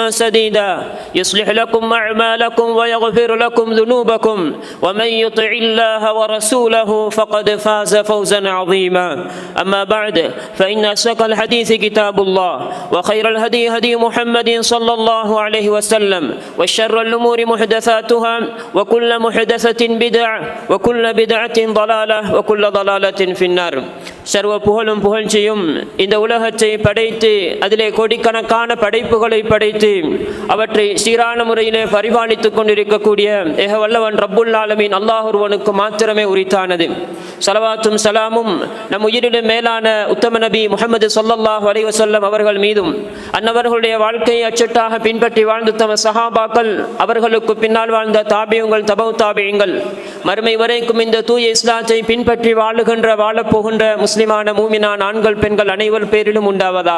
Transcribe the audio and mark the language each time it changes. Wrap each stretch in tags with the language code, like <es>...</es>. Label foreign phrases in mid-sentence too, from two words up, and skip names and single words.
<ar>سديدا يصلح لكم أعمالكم ويغفر لكم ذنوبكم ومن يطع الله ورسوله فقد فاز فوزا عظيما أما بعد فإن أصدق الحديث كتاب الله وخير الهدي هدي محمد صلى الله عليه وسلم وشر الأمور محدثاتها وكل محدثة بدعة وكل بدعة ضلالة وكل ضلالة في النار</ar> <ta>சர்வ புகழும் புகழ்ச்சியும் இந்த உலகத்தை படைத்து அதிலே கோடிக்கணக்கான படைப்புகளை படைத்து அவற்றை சீரான முறையிலே பரிபாலித்துக் கொண்டிருக்கக்கூடிய ஏக வல்லவன் ரப்புல் ஆலமீன் அல்லாஹ் ஒருவனுக்கு மாத்திரமே உரித்தானது. ஸலவாத்தும் சலாமும் நம் உயிரிலும் மேலான உத்தம நபி முஹம்மது</ta> <ar>صلى الله عليه وسلم</ar> <ta>அவர்கள் மீதும் அன்னவர்களுடைய வாழ்க்கையை அச்சட்டாக பின்பற்றி வாழ்ந்த தம சஹாபாக்கள், அவர்களுக்கு பின்னால் வாழ்ந்த தாபியுங்கள், தபவு தாபியுங்கள், மறுமை வரைக்கும் இந்த தூய இஸ்லாத்தை பின்பற்றி வாழப்போகின்ற முஸ்லிமான மூமினான் ஆண்கள் பெண்கள் அனைவர் பேரிலும் உண்டாவதாக.</ta>